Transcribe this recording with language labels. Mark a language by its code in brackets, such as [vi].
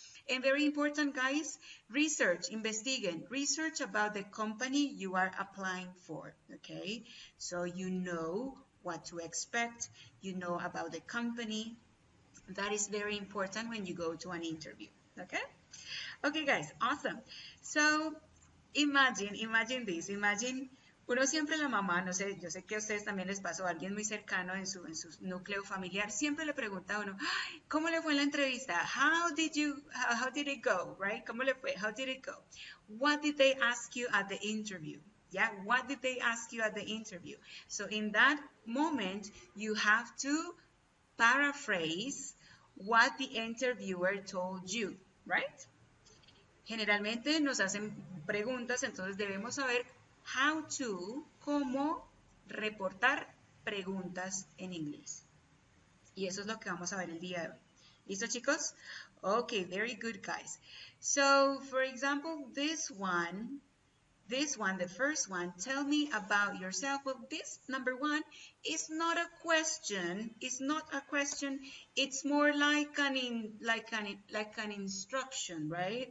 [en] And very important, guys, investigate, research about the company you are applying for, okay? So you know what to expect, you know about the company. That is very important when you go to an interview, okay? Okay, guys, awesome. So imagine this, imagine, [es] uno siempre la mamá, no sé, yo sé que a ustedes también les pasó, a alguien muy cercano en su núcleo familiar, siempre le pregunta a uno, ¿cómo le fue en la entrevista? [en] How did it go, right? [es] ¿Cómo le fue? [en] How did it go? What did they ask you at the interview? Yeah, what did they ask you at the interview? So in that moment, you have to paraphrase what the interviewer told you, right? [es] Generalmente nos hacen preguntas, entonces debemos saber [en] how to, [es] cómo reportar preguntas en inglés. Y eso es lo que vamos a ver el día de hoy. ¿Listo, chicos? [en] Okay, very good, guys. So, for example, this one, the first one, tell me about yourself. Well, this number one is not a question. It's not a question. It's more like an instruction, right?